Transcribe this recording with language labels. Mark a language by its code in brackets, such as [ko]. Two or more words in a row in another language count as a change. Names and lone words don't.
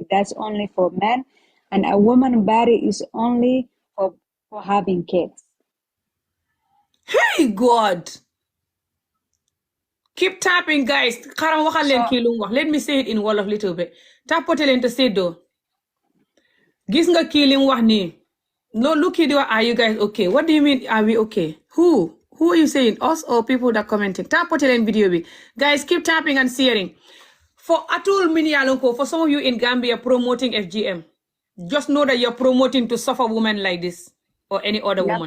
[en] That's only for men, and a woman body is only for having kids. Hey God. Keep tapping, guys. Let me say it in Wolof little bit. [wo] Tapote len [en] to say do. [wo] Gis nga killing wax ni. [en] No, look at are you guys okay? What do you mean are we okay? Who are you saying? Us or people that commenting? [wo] Tapote len video bi. [en] Guys, keep tapping and sharing. For Atul Minialonko, for some of you in Gambia promoting FGM, just know that you're promoting to suffer women like this or any other woman.